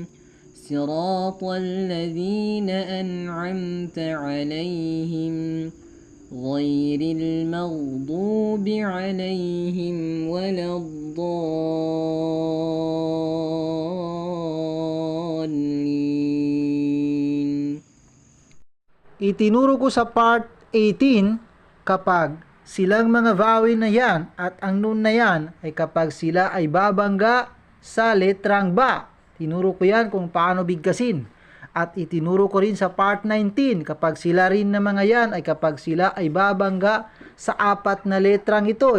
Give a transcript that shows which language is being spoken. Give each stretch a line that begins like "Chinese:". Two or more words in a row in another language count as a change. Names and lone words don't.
Arabic: صراط الذين أنعمت عليهم غير المغضوب عليهم ولا الضالين.
Filipino: Itinuro ko sa part 18 kapag silang mga vowel na yan at ang nun na yan ay kapag sila ay babangga sa letrang ba. Tinuro ko yan kung paano bigkasin. At itinuro ko rin sa part 19 kapag sila rin na mga yan ay kapag sila ay babangga sa apat na letrang ito.